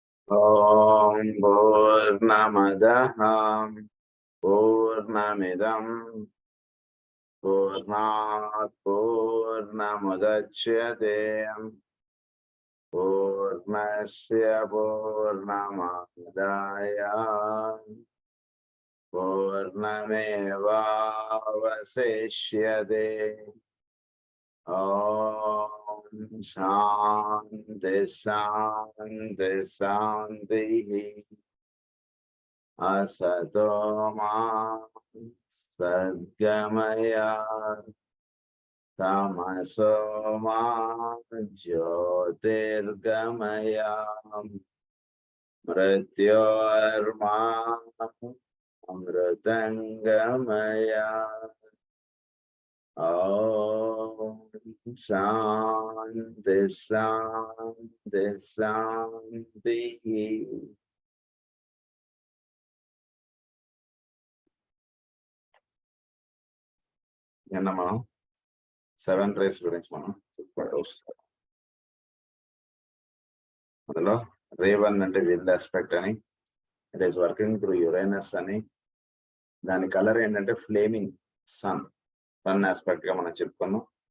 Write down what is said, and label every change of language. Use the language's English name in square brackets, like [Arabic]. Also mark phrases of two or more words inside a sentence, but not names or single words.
[Sanskrit] ఓం పూర్ణమదః పూర్ణమిదం పూర్ణాత్ పూర్ణముదచ్యతే పూర్ణస్య పూర్ణమాదాయ పూర్ణమేవావశిష్యతే. ఓం శాంతి శాంతి శాంతి. असतो मा सद्गमय तमसो मा ज्योतिर्गमय मृत्योर्मा अमृतंगमय. ओम शांति शांति शांति. [Telugu] నిన్న మనం 7 రేస్ గురించి మనం అందులో రే 1 అంటే [English] will aspect [Telugu] అని, [English] it is working through Uranus [Telugu] అని, దాని కలర్ ఏంటంటే [English] flaming sun aspect [Telugu] గా మనం చెప్పుకున్నాం.